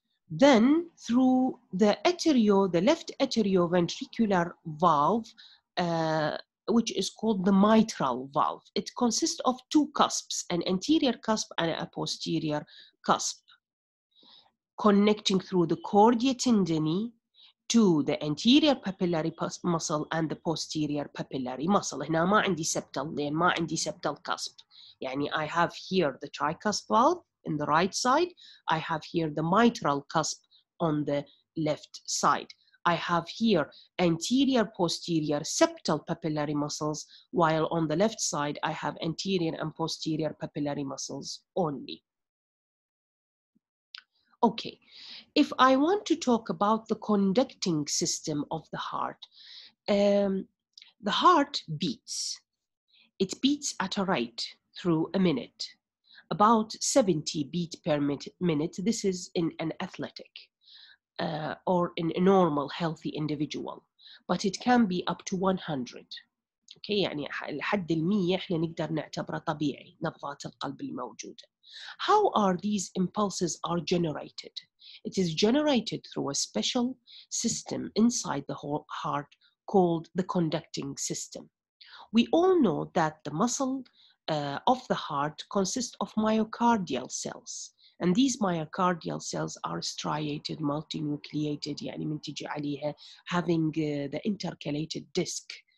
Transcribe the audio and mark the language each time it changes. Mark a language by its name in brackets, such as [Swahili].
[English] Then through the left atrioventricular valve, which is called the mitral valve. It consists of two cusps, an anterior cusp and a posterior cusp, connecting through the cordia tendini to the anterior papillary muscle and the posterior papillary muscle. [Arabic] هنا ما عندي septal لأن ما عندي septal cusp. [English] يعني I have here the tricuspid valve in the right side. I have here the mitral cusp on the left side. I have here anterior posterior septal papillary muscles, while on the left side I have anterior and posterior papillary muscles only. Okay, if I want to talk about the conducting system of the heart, the heart beats. It beats at a rate through a minute, about 70 beats per minute. This is in an athletic or in a normal healthy individual, but it can be up to 100. [Arabic] Okay, يعني الحد المية احنا نقدر نعتبره طبيعي نبضات القلب الموجودة. [English] How are these impulses are generated? It is generated through a special system inside the whole heart called the conducting system. We all know that the muscle of the heart consists of myocardial cells, and these myocardial cells are striated, multinucleated, [Arabic] يعني من تجي عليها [English] having the intercalated disc.